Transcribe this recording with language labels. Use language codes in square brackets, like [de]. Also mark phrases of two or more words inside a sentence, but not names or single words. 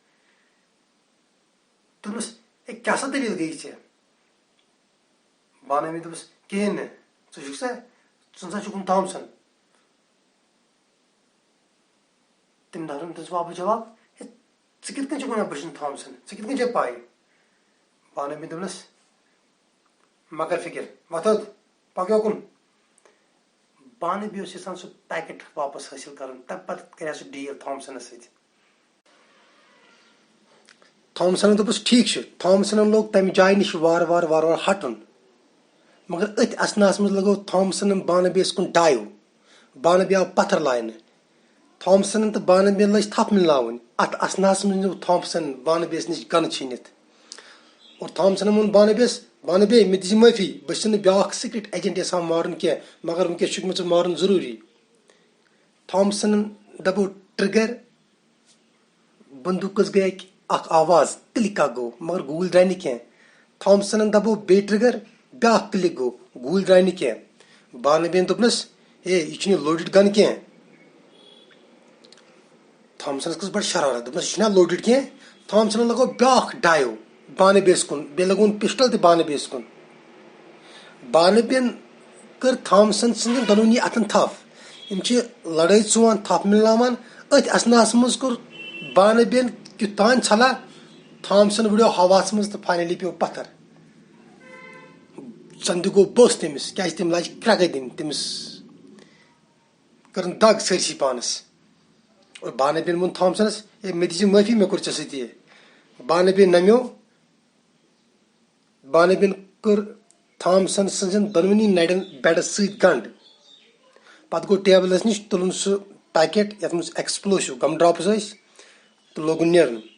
[ks] दोपस ए क्या सा दलील गई चे बानबी दोपस कहें न सा कुन थॉमसन तम दारुन तस वापस जवाब कित कन वन बह थॉमसन कित कन पाई बानबी दोपस मगर फिक्र वथोद पको कुन बानबी यसान सह पैकेट वापस हासिल कर तब पत कर सह डील थॉमसनस सत थॉमसन दोपस ठीक थॉमसन लोग तम जाय नश वार वार वार वार हटन मगर अत असनास मज लगो थॉमसन बानबीस कुन डाइव बानबी आव पत्थर लायन थॉमसन तो बानबी लज थप मिलनावन अत असनास मज थॉमसन बानबीस नश गन छीनित और थॉमसन वोन बानबीस बानबी मे दी माफी बस ब्या [en] secret agent [ks] यसान मारन कह मगर वनकस मे मारन जरूरी थॉमसन दबो ट्रिगर बंदूकस गई अख आवाज क्लिक गो मगर गूल द्राय न कह थॉमसन दबो बे ट्रिगर ब्या क्लिक गो गूल द्राय न कह बानबीन दोपनस हे यह [en] loaded gun [ks] कह थॉमसन कस बड़ शरारत दोपनस यह लोडेड कह थॉमसन लगो ब्या डाइव बानबीस कुन बे लगोन पिस्टल तो बानबीस कुन बानबीन कर थॉमसन सद दोनोनी अतन थप यम लड़ाई चुवान थप मिलनावान अथ असनास मज कोर बानबीन क्युतान छला थॉमसन वुड़ो हवास मज तो फाइनली पे पत्थर चंद गो बस तमिस क्या तम लाज क्रग दिन तमिस कर दग सरसी पानस और बानबीन वोन थॉमसनस मे दी माफी मे कोर चे बानबीन नम्यो बानबीन कर थॉमसन सजन दोनवनी नड़न बेडस सत गंड पत गो टेबलस नश तुलन सह पैकेट ये मज [en] explosive gumdrops [ks] तो लोगन नेरन